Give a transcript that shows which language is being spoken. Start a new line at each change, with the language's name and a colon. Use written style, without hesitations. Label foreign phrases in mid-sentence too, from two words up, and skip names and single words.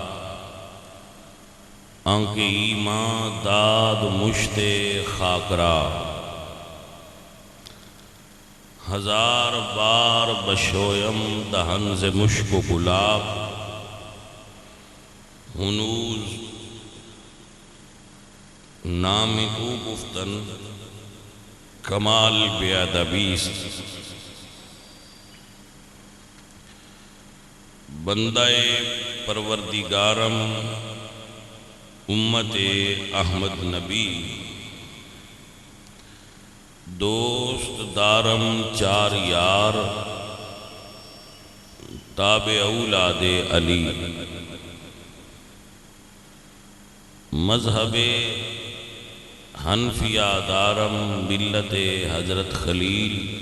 Persian: آنکھ ایمان داد مشت خاک را ہزار بار بشویم دہن سے مشک و گلاب ہنوز نام او گفتن کمال بے ادبیست بندہ پروردگارم امت احمد نبی دوست دارم چار یار تابع اولاد علی مذہب حنفیہ دارم ملت حضرت خلیل،